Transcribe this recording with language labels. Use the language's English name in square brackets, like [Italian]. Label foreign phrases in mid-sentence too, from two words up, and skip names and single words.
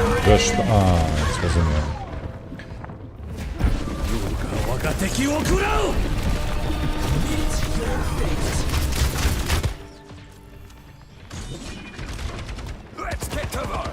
[Ukrainian] Що ж? А, зрозуміло. [Japanese] 我が敵を食らう [English] Let's get to work.